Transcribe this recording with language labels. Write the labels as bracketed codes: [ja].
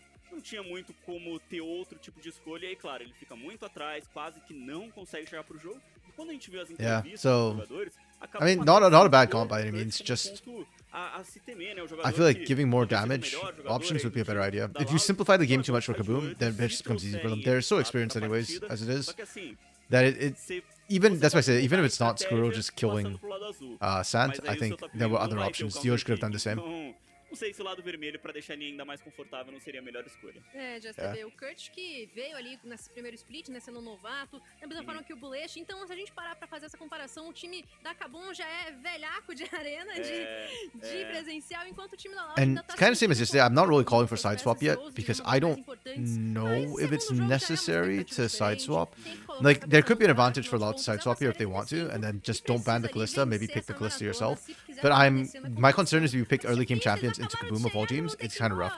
[pt] Não tinha muito como ter outro tipo de escolha, e aí, claro, ele fica muito atrás, quase que não consegue chegar pro jogo. E quando a gente vê as entrevistas dos jogadores, [en] I mean, not a bad comp by any means, just I feel like giving more damage options would be a better idea. If you simplify the game too much for KBM.A, then it just becomes easy for them. They're so experienced anyways, as it is, that even, that's why I say, even if it's not Skuro just killing Sant, I think there were other options. Dioj could have done the same. [pt] Não sei se o lado vermelho, pra deixar a linha ainda mais confortável, não seria a melhor escolha. Já sabia. O Kurt que veio ali nesse primeiro split, né, sendo novato, da mesma forma que o Bullet. Então, se a gente parar pra fazer essa comparação, o time da KBM.A já é velhaco de arena, de presencial, enquanto o time da Loud ainda tá... [en] And kind of same as yesterday, I'm not really calling for side swap yet, because I don't know if it's necessary to side swap. Like, there could be an advantage for Loud to side swap here if they want to, and then just don't ban the Kalista, maybe pick the Kalista yourself. But my concern is if you pick early game champions into KBM.A of all teams, it's kind of rough.